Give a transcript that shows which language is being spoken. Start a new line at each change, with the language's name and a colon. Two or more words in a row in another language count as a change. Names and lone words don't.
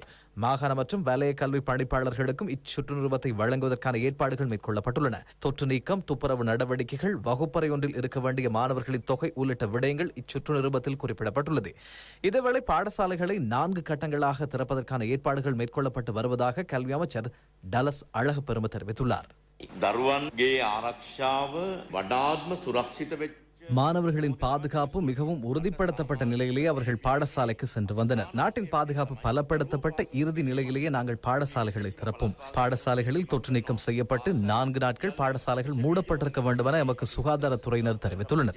Tamil: மாகாண மற்றும் வலய கல்வி பணிப்பாளர்களுக்கும் இச்சுற்று நிருபத்தை வழங்குவதற்கான ஏற்பாடுகள் மேற்கொள்ளப்பட்டுள்ளன. தொற்று நீக்கம், துப்புரவு நடவடிக்கைகள், வகுப்பறை ஒன்றில் இருக்க வேண்டிய மாணவர்களின் தொகை உள்ளிட்ட விடயங்கள் இச்சுற்று நிருபத்தில் குறிப்பிடப்பட்டுள்ளது. இதேவேளை பாடசாலைகளை 4 கட்டங்களாக திறப்பதற்கான ஏற்பாடுகள் மேற்கொள்ளப்பட்டு வருவதாக கல்வி அமைச்சர் டலஸ் அழகு பெருமை தெரிவித்துள்ளார்.
Sinhala: දරුවන්ගේ ආරක්ෂාව වඩාත්ම සුරක්ෂිත වෙච්ච
Tamil: மாணவர்களின் பாதுகாப்பு மிகவும் உறுதிப்படுத்தப்பட்ட நிலையிலேயே அவர்கள் பாடசாலைக்கு சென்று வந்தனர். நாட்டின் பாதுகாப்பு பலப்படுத்தப்பட்ட இறுதி நிலையிலேயே நாங்கள் பாடசாலைகளை திறப்போம். பாடசாலைகளில் தொற்று நீக்கம் செய்யப்பட்டு 4 நாட்கள் பாடசாலைகள் மூடப்பட்டிருக்க வேண்டும் என எமக்கு சுகாதாரத்துறையினர் தெரிவித்துள்ளனர்.